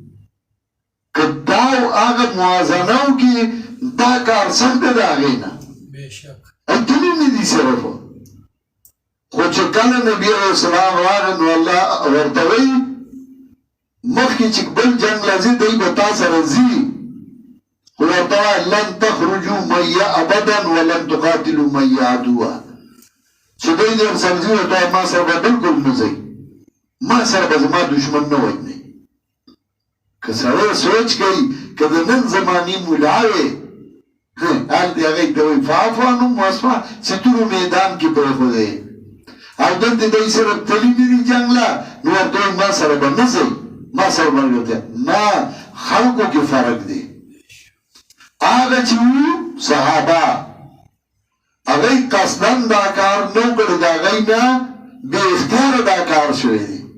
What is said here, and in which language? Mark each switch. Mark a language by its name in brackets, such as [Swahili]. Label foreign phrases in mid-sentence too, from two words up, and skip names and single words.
[Pashto] که دا هغه موازنه وکړي دا کار سخت دی د هغې نه، تللي نه دي صرف. خو چې کله نبي [Arabic] علیہ السلام [Pashto] راغی نو الله ورته وایي مخکې چې بل جنګ له ځي دی به تا سره ځي، خو ورته وایي [Arabic] لن تخرجوا معي ابدا ولن تقاتلوا معي عدوا، [Pashto] چې دوی در سره ځي ورته وایي ما سره به بلکل نه ځئ، ما سره به زما دشمن نه وژنئ. که سړی سوچ کوي که د نن زمانې ملا وې هلته هغوی ته وایي [Arabic] فاعف عنهم واصفح، [Pashto] چې تورو میدان کې پرېښودی او دلته دوی سره تللي نه دي جنګ له، نو ورته وایي ما سره به نه ځئ، ما سره به نه. خلکو کې فرق دی. هغه چې وو صحابه هغوی قصدن دا کار نه کړی، د هغوی نه بې اختیاره دا کار شوی دی.